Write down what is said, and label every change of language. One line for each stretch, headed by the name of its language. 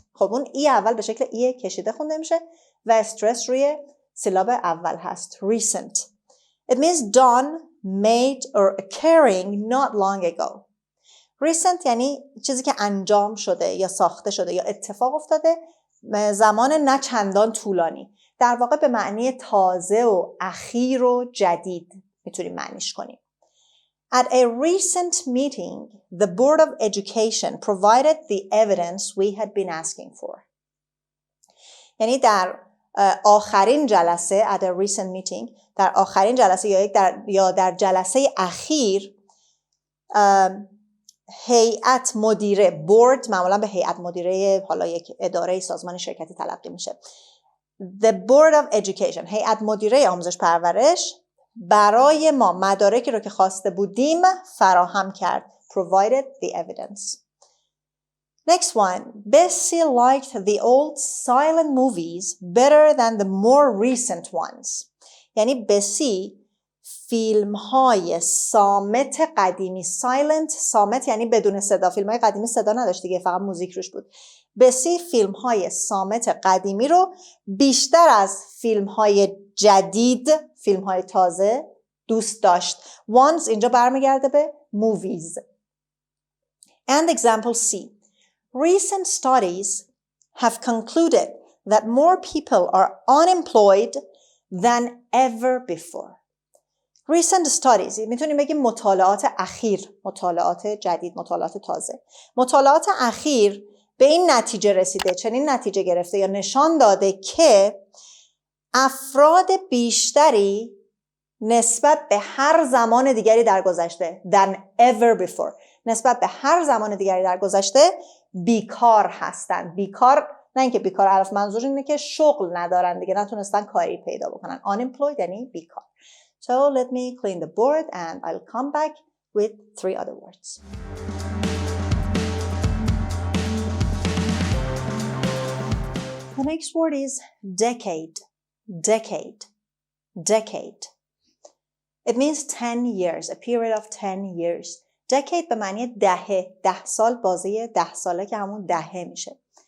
Persian: خب اون ای اول به شکل ای کشیده خونده میشه و استرس روی سیلاب اول هست.
English: recent. It means done, made or occurring not long ago.
Persian: recent یعنی چیزی که انجام شده یا ساخته شده یا اتفاق افتاده زمان نه چندان طولانی. در واقع به معنی تازه و اخیر و جدید میتونیم معنیش کنیم.
English: At a recent meeting, the Board of Education provided the evidence we had been asking for.
Persian: یعنی در آخرین جلسه
English: at a recent meeting،
Persian: در آخرین جلسه یا در جلسه اخیر هیئت مدیره، بورد معمولا به هیئت مدیره حالا یک اداره سازمان شرکتی تلقی میشه. The Board of Education، هیئت مدیره آموزش پرورش برای ما مدارکی رو که خواسته بودیم فراهم کرد.
English: Provided the evidence. Next one. Bessie liked the old silent movies better than the more recent ones.
Persian: یعنی بسی فیلم های صامت قدیمی، silent، صامت یعنی بدون صدا، فیلم های قدیمی صدا نداشت دیگه، فقط موزیک روش بود. بسی فیلم های صامت قدیمی رو بیشتر از فیلم های جدید، فیلم های تازه دوست داشت. Once اینجا برمیگرده به movies.
English: And example C. Recent studies have concluded that more people are unemployed than ever before. Recent studies
Persian: میتونیم بگیم مطالعات اخیر، مطالعات جدید، مطالعات تازه. مطالعات اخیر به این نتیجه رسیده، چنین نتیجه گرفته یا نشان داده که افراد بیشتری نسبت به هر زمان دیگری در گذشته
English: than ever before،
Persian: نسبت به هر زمان دیگری در گذشته بیکار هستند. بیکار نه اینکه بیکار، عرف منظور اینه که شغل ندارن دیگه، نتونستن کاری پیدا بکنن. unemployed یعنی بیکار.
English: So let me clean the board and I'll come back with 3 other words. The next word is decade. Decade. It means 10 years, a period of 10 years.
Persian: Decade به معنی دهه، 10 سال، بازه 10 ساله که همون دهه میشه.